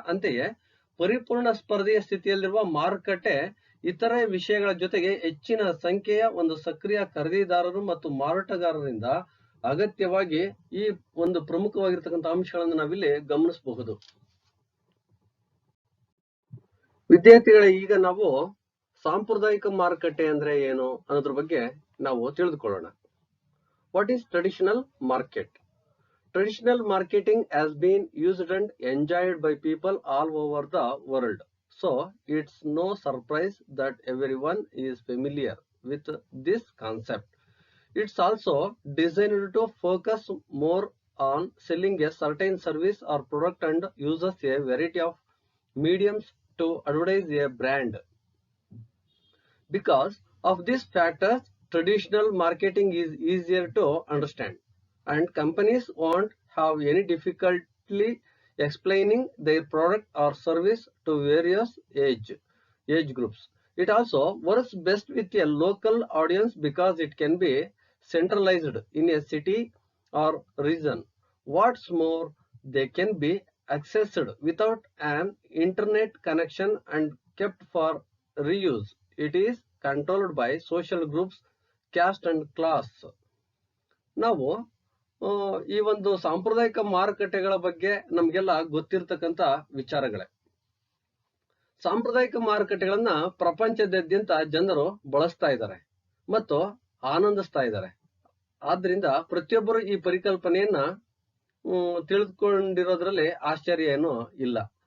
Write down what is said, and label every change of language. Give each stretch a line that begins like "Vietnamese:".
Kannada: ಅಂತೆಯೇ ಪರಿಪೂರ್ಣ ಸ್ಪರ್ಧೆಯ ಸ್ಥಿತಿಯಲ್ಲಿರುವ ಮಾರುಕಟ್ಟೆ ಇತರೆ ವಿಷಯಗಳ ಜೊತೆಗೆ ಹೆಚ್ಚಿನ ಸಂಖ್ಯೆಯ ಒಂದು ಸಕ್ರಿಯ ಖರೀದಿದಾರರು ಮತ್ತು ಮಾರಾಟಗಾರರಿಂದ ಅಗತ್ಯವಾಗಿ ಈ ಒಂದು ಪ್ರಮುಖವಾಗಿರ್ತಕ್ಕಂಥ ಅಂಶಗಳನ್ನು ನಾವಿಲ್ಲಿ ಗಮನಿಸಬಹುದು. ವಿದ್ಯಾರ್ಥಿಗಳೇ, ಈಗ ನಾವು ಸಾಂಪ್ರದಾಯಿಕ ಮಾರುಕಟ್ಟೆ ಅಂದ್ರೆ ಏನು ಅನ್ನೋದ್ರ ಬಗ್ಗೆ ನಾವು ತಿಳಿದುಕೊಳ್ಳೋಣ.
English: What is traditional market? Traditional marketing has been used and enjoyed by people all over the world. So it's no surprise that everyone is familiar with this concept. It's also designed to focus more on selling a certain service or product and uses a variety of mediums to advertise a brand. Because of these factors, traditional marketing is easier to understand, and companies won't have any difficulty explaining their product or service to various age groups. It also works best with a local audience because it can be centralized in a city or region. What's more, they can be accessed without an internet connection and kept for reuse. It is controlled by social groups, caste and class.
Kannada: ನಾವು ಈ ಒಂದು ಸಾಂಪ್ರದಾಯಿಕ ಮಾರುಕಟ್ಟೆಗಳ ಬಗ್ಗೆ ನಮ್ಗೆಲ್ಲ ಗೊತ್ತಿರ್ತಕ್ಕಂಥ ವಿಚಾರಗಳೇ. ಸಾಂಪ್ರದಾಯಿಕ ಮಾರುಕಟ್ಟೆಗಳನ್ನ ಪ್ರಪಂಚದಾದ್ಯಂತ ಜನರು ಬಳಸ್ತಾ ಇದ್ದಾರೆ ಮತ್ತು ಆನಂದಿಸ್ತಾ ಇದ್ದಾರೆ. ಆದ್ರಿಂದ ಪ್ರತಿಯೊಬ್ಬರು ಈ ಪರಿಕಲ್ಪನೆಯನ್ನ ತಿಳಿದುಕೊಂಡಿರೋದ್ರಲ್ಲಿ ಆಶ್ಚರ್ಯ ಏನೂ ಇಲ್ಲ.